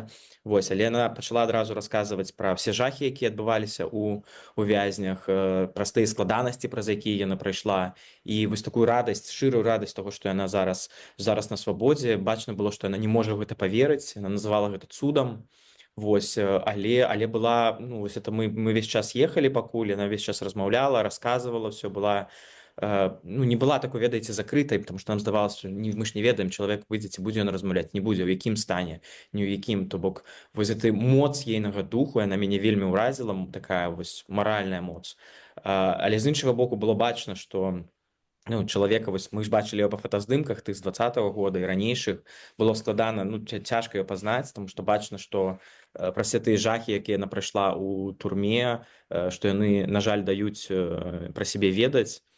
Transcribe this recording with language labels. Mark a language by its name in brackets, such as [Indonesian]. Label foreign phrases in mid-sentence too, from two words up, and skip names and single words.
[Belarusian] Вось, але яна пачала адразу расказваць пра ўсе жахі, якія адбываліся у вязнях, праз тыя складанасці, праз якія яна прайшла, і вось такую радасць, шчырую радасць таго, што яна зараз на свабодзе. Бачна было, што яна не можа ў гэта паверыць, яна называла гэта цудам. Вось, але была, ну, вось [Russian] это мы весь [Belarusian] час ехалі пакуль, яна весь час размаўляла, расказвала, ўсё была, ну, не была такой, ведаеце, закрытай, [Russian] потому что [Belarusian] нам здавалася, што мы ж не ведаем, чалавек выйдзе, ці будзе ён размаўляць, не будзе, у якім стане, не ў якім. То бок, вось гэты моц ейнага духу, яна мяне вельмі ўразіла, такая вось маральная моц. Але з іншага боку было бачна, што, ну, чалавека, вось мы ж бачылі яго па фотаздымках тых з 20-го года і ранейшых, было складана, ну, цяжка яго пазнаць, тому што бачна, што праз все тыя жахі, якія яна прайшла ў турме, што яны, на жаль, даюць пра сябе ведаць.